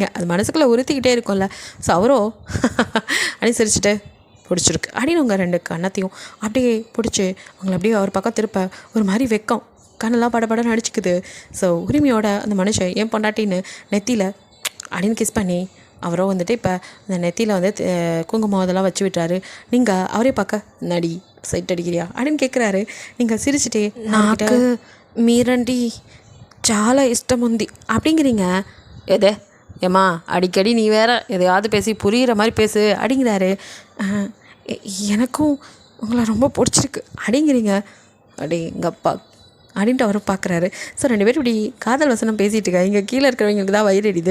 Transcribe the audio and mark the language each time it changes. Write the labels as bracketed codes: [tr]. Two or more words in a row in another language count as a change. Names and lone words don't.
[ta] அது மனசுக்குள்ளே உறுத்திக்கிட்டே இருக்கும்ல. ஸோ அவரோ அப்படின்னு சிரிச்சுட்டு பிடிச்சிருக்கு அப்படின்னு உங்கள் 2 கண்ணத்தையும் அப்படியே பிடிச்சி அவங்கள அப்படியே அவர் பக்கம் திருப்ப ஒரு மாதிரி வெக்கம் கண்ணெல்லாம் படப்படன்னு அடிச்சுக்குது. ஸோ உரிமையோட அந்த மனுஷன் ஏன் பொண்டாட்டின்னு நெத்தியில் அப்படின்னு கிஸ் பண்ணி அவரோ வந்துட்டு இப்போ அந்த நெத்தியில் வந்து குங்குமம் அதெல்லாம் வச்சு விட்டுறாரு. நீங்கள் அவரே பார்க்க நடி சைட் அடிக்கிறியா அப்படின்னு கேட்குறாரு. நீங்கள் சிரிச்சுட்டே [te] నాకు మీరండి చాలా ఇష్టం ఉంది [ta] அப்படிங்கிறீங்க. எதே ஏம்மா அடிக்கடி நீ வேற எதையாவது பேசி புரிகிற மாதிரி பேசு அப்படிங்கிறாரு. எனக்கும் உங்களை ரொம்ப பிடிச்சிருக்கு அப்படிங்கிறீங்க. அடேங்கப்பா அப்படின்ட்டு அவரும் பார்க்குறாரு. ஸோ 2 பேரும் இப்படி காதல் வசனம் பேசிகிட்டு இருக்காங்க. இங்கே கீழே இருக்கிறவங்களுக்கு தான் வயிறு எரியுது.